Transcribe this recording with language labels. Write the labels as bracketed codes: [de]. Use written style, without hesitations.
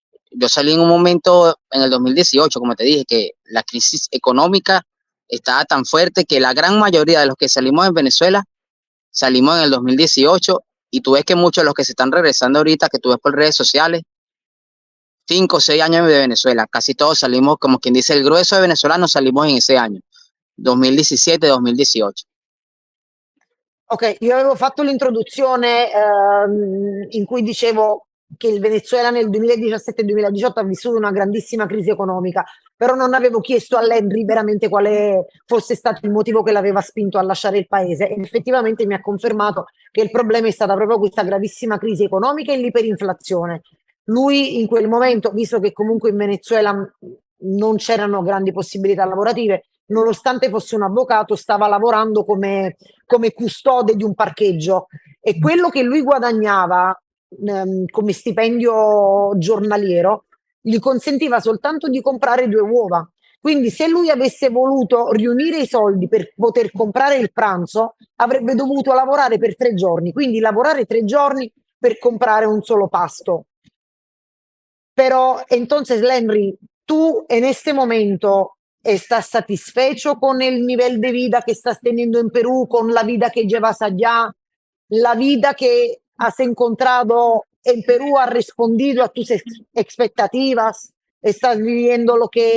[es] Yo salí en un momento en el 2018, como te dije, que la crisis económica estaba tan fuerte que la gran mayoría de los que salimos en Venezuela salimos en el 2018 y tú ves que muchos de los que se están regresando ahorita, que tú ves por redes sociales, 5 o 6 años de Venezuela, casi todos salimos, como quien dice, el grueso de venezolanos salimos en ese año, 2017-2018. [it] Ok, io avevo fatto l'introduzione in cui dicevo che il Venezuela nel 2017-2018 ha vissuto una grandissima crisi economica, però non avevo chiesto a Landry veramente quale fosse stato il motivo che l'aveva spinto a lasciare il paese ed effettivamente mi ha confermato che il problema è stata proprio questa gravissima crisi economica e l'iperinflazione. Lui in quel momento, visto che comunque in Venezuela non c'erano grandi possibilità lavorative, nonostante fosse un avvocato, stava lavorando come custode di un parcheggio e quello che lui guadagnava come stipendio giornaliero gli consentiva soltanto di comprare 2 uova. Quindi se lui avesse voluto riunire i soldi per poter comprare il pranzo, avrebbe dovuto lavorare per 3 giorni, quindi lavorare 3 giorni per comprare un solo pasto. [es] Pero entonces, Lenry, tú en este momento estás satisfecho con el nivel de vida que estás teniendo en Perú, con la vida que llevas allá, la vida que has encontrado en Perú ha respondido a tus expectativas, estás viviendo lo